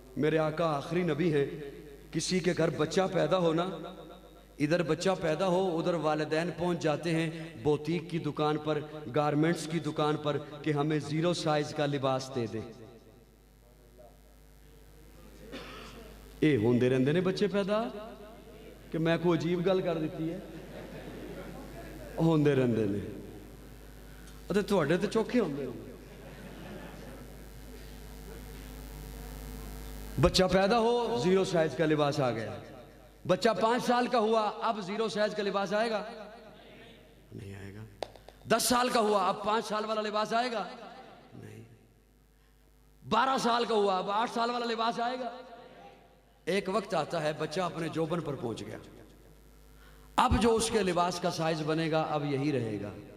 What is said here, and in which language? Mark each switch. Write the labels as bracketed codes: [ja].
[ur] میرے آقا آخری نبی ہیں. کسی کے گھر بچہ پیدا ہونا، ادھر بچہ پیدا ہو ادھر والدین پہنچ جاتے ہیں بوتیک کی دکان پر، گارمنٹس کی دکان پر کہ ہمیں 0 سائز کا لباس دے دے. [pa] اے ہوندے رہندے نے بچے پیدا کہ میں کوئی عجیب گل کر دیتی ہے. ہوندے رہندے نے اتے تواڈے تے چوکھے ہوندے نے. [ur] بچہ پیدا ہو 0 سائز کا لباس آ گیا. بچہ 5 سال کا ہوا اب 0 سائز کا لباس آئے گا؟ نہیں آئے گا. 10 سال کا ہوا اب 5 سال والا لباس آئے گا؟ نہیں. 12 سال کا ہوا اب 8 سال والا لباس آئے گا؟ ایک وقت آتا ہے بچہ اپنے جوبن پر پہنچ گیا، اب جو اس کے لباس کا سائز بنے گا اب یہی رہے گا.